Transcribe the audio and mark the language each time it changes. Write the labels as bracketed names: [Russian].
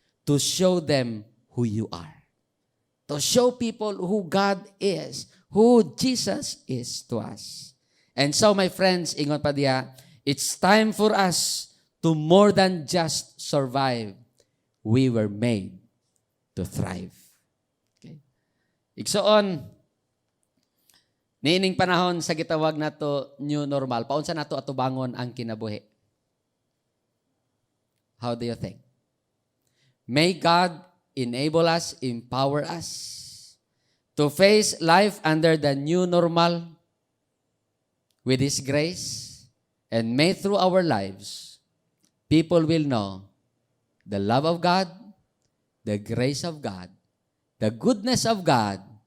[English] to show them who you are. To show people who God is, who Jesus is to us. And so, my friends, [Cebuano] ingon pa diya, [English] it's time for us to more than just survive. We were made to thrive. Okay. [Cebuano] Igsoon, niining panahon sa gitawag nato new normal, paunsa nato atubangon ang kinabuhi? [English] How do you think? May God enable us, empower us to face life under the new normal with His grace, and may through our lives, people will know the love of God, the grace of God, the goodness of God.